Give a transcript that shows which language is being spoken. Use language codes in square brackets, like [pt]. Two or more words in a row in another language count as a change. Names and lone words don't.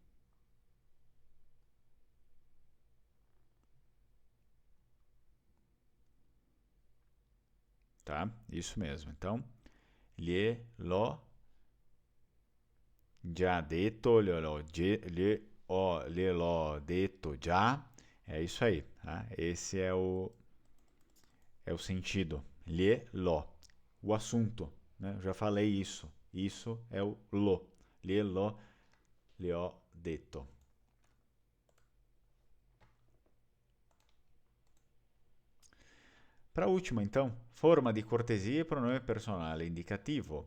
[pt] Tá? Isso mesmo. Então, [it] gliel'ho già detto, gliel'ho detto già. [pt] É isso aí, tá? Esse é o sentido. Gliel'ho. O assunto, né? Eu já falei isso. Isso é o lo. [it] Gliel'ho, le ho detto. [pt] Para a última, então, forma de cortesia e [it] pronome personale indicativo.